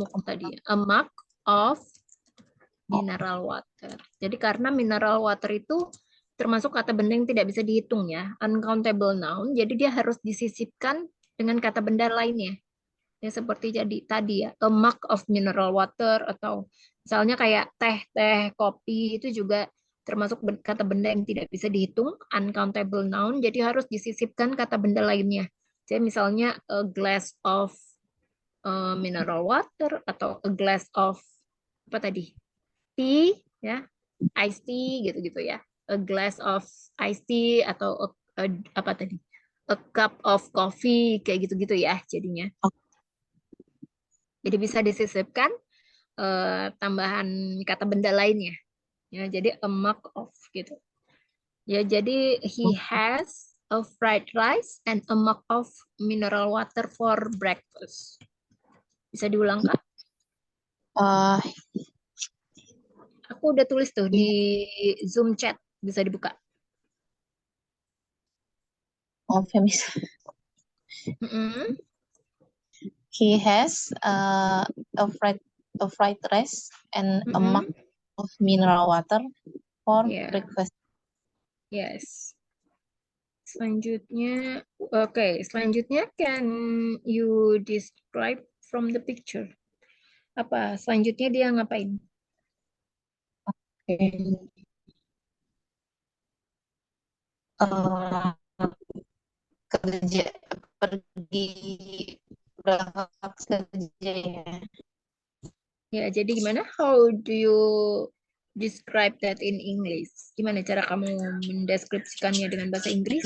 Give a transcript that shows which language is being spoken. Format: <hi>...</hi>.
<en>mug</en> <id>tadi,</id> <en>a mug of mineral water.</en> <id>Jadi karena mineral water itu termasuk kata benda yang tidak bisa dihitung ya, uncountable noun. Jadi dia harus disisipkan dengan kata benda lainnya. Ya seperti jadi tadi ya, a mug of mineral water atau misalnya kayak teh, kopi itu juga termasuk kata benda yang tidak bisa dihitung, uncountable noun. Jadi harus disisipkan kata benda lainnya. Jadi misalnya</id> <en>a glass of mineral water</en> <id>atau</id> <en>a glass of</en> <id>apa tadi?</id> <en>Tea ya, iced tea</en> <id>gitu-gitu ya.</id> <en>A glass of iced tea</en> <id>atau apa tadi?</id> <en>A cup of coffee</en> <id>kayak gitu-gitu ya jadinya. Jadi bisa disisipkan tambahan kata benda lainnya. Ya, jadi</id> <en>a mug of</en> <id>gitu. Ya, jadi</id> <en>he has a fried rice and a mug of mineral water for breakfast.</en> <id>Bisa diulang, Kak? uh, Aku udah tulis tuh di Zoom chat, bisa dibuka. Femis. Mm-mm.</id> <en>He has a fried rice and a mug Mm-mm. of mineral water for Yeah, breakfast. yes.</en> <id>Selanjutnya, oke, selanjutnya</id> <en>can you describe from the picture?</en> <id>Apa selanjutnya dia ngapain?</id> <en>Okay.</en> <id>Uh, kerja pergi berangkat kerja ya. Ya, jadi gimana?</id> <en>How do you describe that in English?</en> <id>Gimana cara kamu mendeskripsikannya dengan bahasa Inggris?</id>